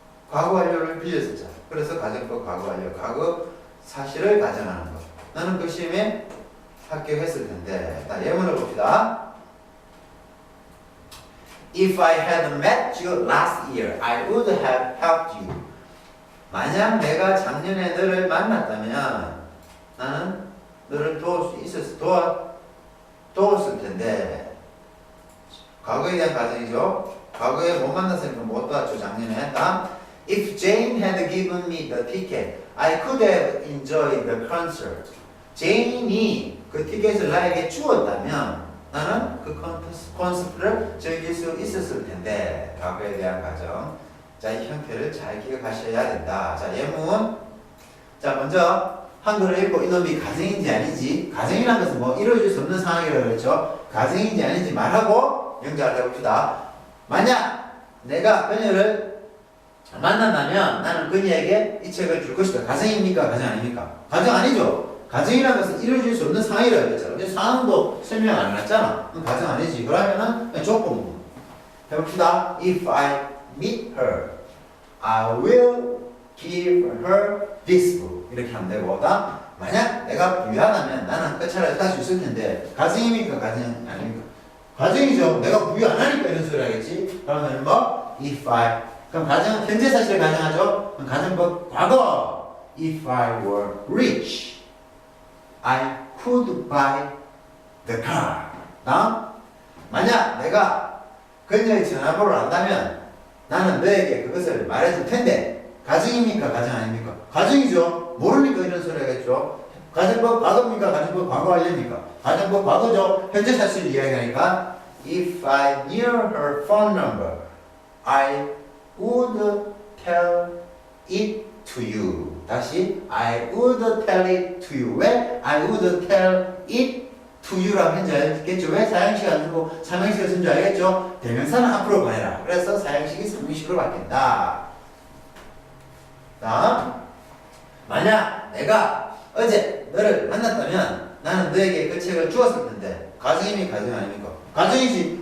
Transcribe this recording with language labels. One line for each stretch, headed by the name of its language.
Korean: 과거 완료를 빌렸었잖아. 그래서 가정법 과거 완료, 과거 사실을 가정하는 것. 나는 그 시험에 합격했을 텐데. 자, 예문을 봅시다.
English: If I had met you last year, I would have helped you.
Korean: 만약 내가 작년에 너를 만났다면 나는 너를 도왔을 텐데. 과거에 대한 가정이죠. 과거에 못 만났으니까 못 도왔죠, 작년에.
English: 다음, If Jane had given me the ticket, I could have enjoyed the concert.
Korean: 제인이 그 티켓을 나에게 주었다면 나는 그 콘서트를 즐길 수 있었을 텐데. 과거에 대한 가정. 자, 이 형태를 잘 기억하셔야 된다. 자, 예문. 자, 먼저 한글을 읽고 이놈이 가정인지 아닌지. 가정이라는 것은 뭐 이루어질 수 없는 상황이라고 그랬죠. 가정인지 아닌지 말하고 연결을 해봅시다. 만약 내가 그녀를 만난다면 나는 그녀에게 이 책을 줄 것이다. 가정입니까? 가정 아닙니까? 가정 아니죠. 가정이라는 것은 이루어질 수 없는 상황이라고 그랬잖아. 근데 상황도 설명 안 해놨잖아. 그럼 가정 아니지. 그러면은 그냥 조건 해봅시다.
English: If I meet her, I will give her this book.
Korean: 이렇게 하면 되고, 만약 내가 부유하다면 나는 그 차를 살 수 있을 텐데. 가정입니까? 가정 아닙니까? 가정이죠. 내가 부유 안 하니까 이런 소리 하겠지. 그러면 뭐?
English: If I.
Korean: 그럼 가정, 현재 사실을 가정하죠. 그럼 가정법 과거.
English: If I were rich, I could buy the car.
Korean: 만약 내가 그녀의 전화번호를 안다면 나는 너에게 그것을 말해줄 텐데. 가정입니까? 가정 아닙니까? 가정이죠. 모르니까 이런 소리 하겠죠. 가정법 과거입니까? 가정법 과거 완료입니까? 가정법 과거죠. 현재 사실을 이야기하니까
English: If I knew her phone number, I would tell it to you. 다시 I would tell it to you.
Korean: 왜?
English: I would tell it to you라고
Korean: 현재 알겠죠? 왜? 사형식 안 쓰고 삼형식을 쓴 줄 알겠죠? 대명사는 앞으로 보내라. 그래서 사형식이 삼형식으로 바뀐다. 다음, 만약 내가 어제 너를 만났다면 나는 너에게 그 책을 주었을 텐데. 가정입니까? 가정 아닙니까? 가정이지.